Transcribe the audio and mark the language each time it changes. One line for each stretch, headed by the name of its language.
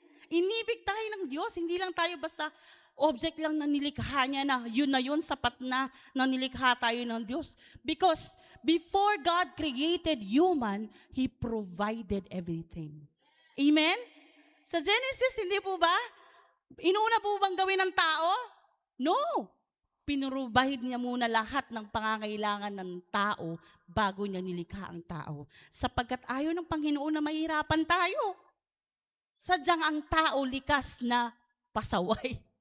Filipino: Inibig tayo ng Diyos, hindi lang tayo basta object lang na nilikha niya na yun, sapat na nilikha tayo ng Diyos.
English: Because before God created human, He provided everything.
Filipino: Amen? Sa Genesis, hindi po ba? Inuna po bang gawin ng tao? No. Pinrovide niya muna lahat ng pangangailangan ng tao bago niya nilikha ang tao. Sapagkat ayaw ng Panginoon na mahirapan tayo. Sadyang ang tao likas na pasaway.